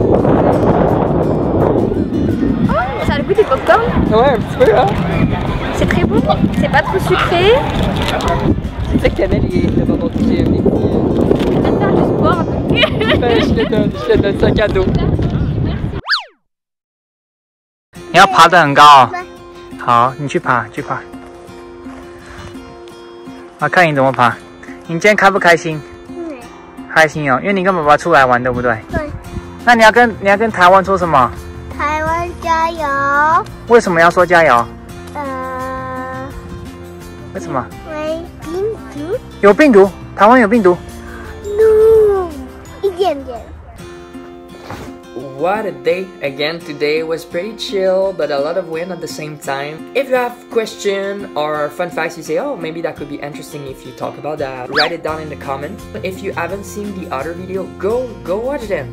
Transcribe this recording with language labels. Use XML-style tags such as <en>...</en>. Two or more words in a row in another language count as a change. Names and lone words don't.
<fr>Oh! Ça a le goût des popcorn? Ouais, un petit peu, hein? C'est très bon. C'est pas trop sucré. Tu sais que t'aimais les</fr> <en>bubble tea,</en> <fr>les petits. On va faire du sport. Ben, je te donne ça cadeau.</fr> <zh>你要爬得很高哦。好，你去爬，去爬。我看你怎么爬。你今天开不开心？开心哦，因为你跟爸爸出来玩，对不对？对。那你要跟台湾说什么？台湾加油！为什么要说加油？为什么？没病毒。有病毒？台湾有病毒？ No，一点点。</zh> <en>What a day! Again, today was pretty chill, but a lot of wind at the same time. If you have question or fun facts, you say, oh, maybe that could be interesting if you talk about that, write it down in the comments. If you haven't seen the other video, go watch them.</en>